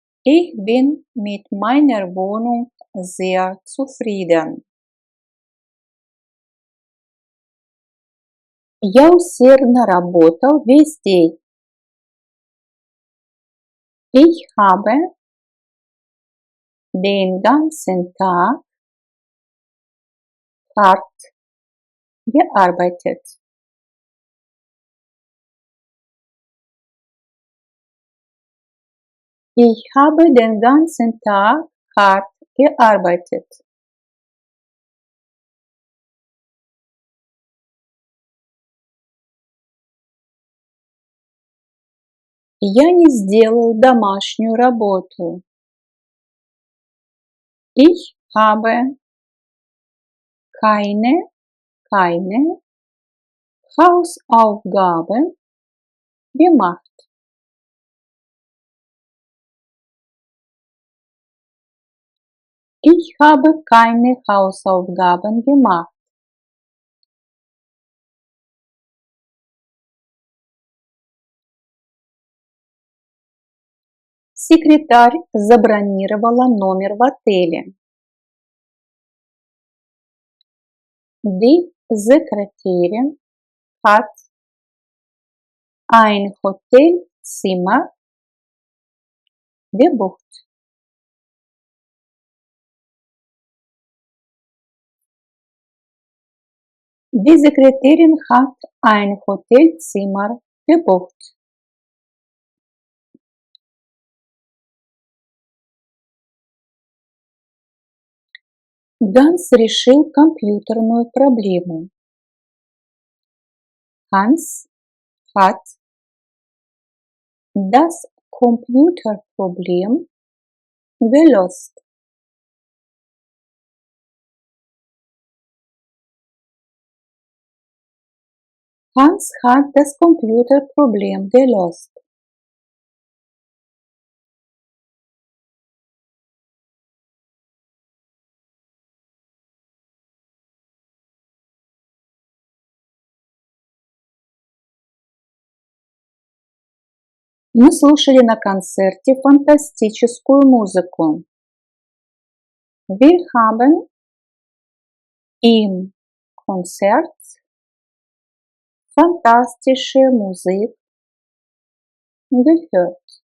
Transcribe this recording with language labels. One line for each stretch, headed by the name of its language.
German: Ich bin mit meiner Wohnung sehr zufrieden.
Russian: Я усердно работал весь день.
German: Ich habe den ganzen Tag hart gearbeitet. Ich habe den ganzen Tag hart gearbeitet.
Russian: Я не сделал домашнюю работу.
German: Ich habe keine Hausaufgaben gemacht. Ich habe keine Hausaufgaben gemacht.
Russian: Секретарь забронировала номер в отеле.
German: Die Sekretärin hat ein Hotelzimmer gebucht. Die Sekretärin hat ein Hotelzimmer gebucht.
Russian: Ганс решил компьютерную проблему.
German: Hans hat das Computerproblem gelöst. Hans hat das Computerproblem gelöst.
Russian: Мы слушали на концерте фантастическую музыку.
German: Wir haben im Konzert fantastische Musik gehört.